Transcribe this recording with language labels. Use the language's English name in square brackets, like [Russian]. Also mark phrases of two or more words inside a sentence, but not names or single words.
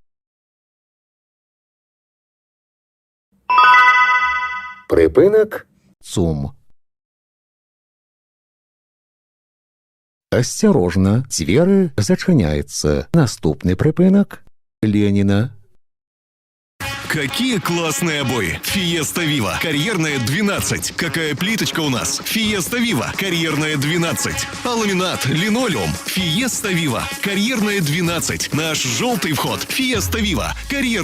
[Belarusian] Припинок. ЦУМ. Асцярожна, дзверы зачыняецца. Наступны прыпынак – Леніна. [Russian] Какие классные обои! Фиеста Вива. Карьерная 12. Какая плиточка у нас? Фиеста Вива. Карьерная 12. А ламинат, линолеум. Фиеста Вива. Карьерная 12. Наш желтый вход. Фиеста Вива.